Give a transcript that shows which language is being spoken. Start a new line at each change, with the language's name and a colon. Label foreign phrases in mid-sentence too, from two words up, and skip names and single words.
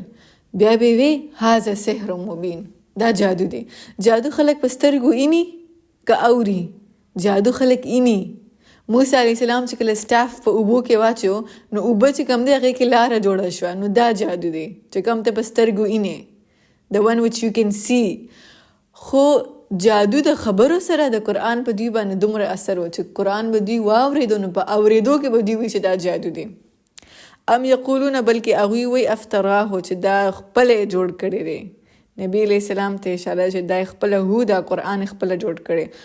Pashto: بیا به وی
Arabic: هذا سحر مبین،
Pashto: دا جادو دی. جادو خلک په سترګو اینی که اوري، جادو خلک اینی. موسی
Arabic: علیه السلام
Pashto: چې کله سټاف په اوبو کې واچو نو اوبه چې کم دی هغې کې لاره جوړه شوه، نو دا جادو دی چې کم ته په سترګو اینی،
English: the one which you can see.
Pashto: خو جادو د خبرو سره د قرآن په دوی باندې دومره اثر و چې قرآن به دوی واورېدو نو په اورېدو کې به دوی وی چې دا جادو دی.
Arabic: ام یقولون
Pashto: بلکې هغوی وی افتراه چې دا خپله جوړ کړی دی. نبی
Arabic: علیہ السلام
Pashto: ته اشاره چې دا خپله هو دا قرآن خپله جوړ کړی.